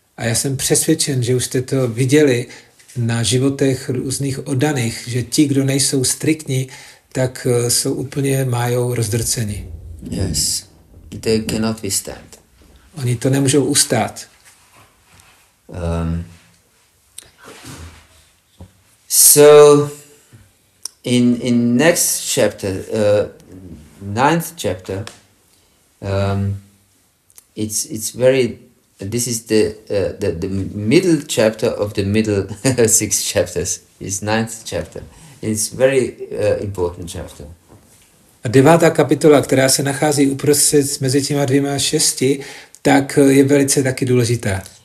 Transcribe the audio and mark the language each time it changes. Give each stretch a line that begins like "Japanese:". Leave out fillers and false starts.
Czech: A já jsem přesvědčen, že už jste to viděli na životech různých oddaných, že ti, kdo nejsou striktní, tak jsou úplně májou rozdrceni.
English: Yes, they cannot withstand.
Czech: Oni to nemůžou ustát.
English: So, in next chapter, 9th chapter, it's very. This is the middle chapter of the middle 6 chapters. It's 9th chapter. It's very important chapter.
Czech: A 9. kapitola, která se nachází uprostřed mezi těma 2 a 6, tak je velice taky důležitá.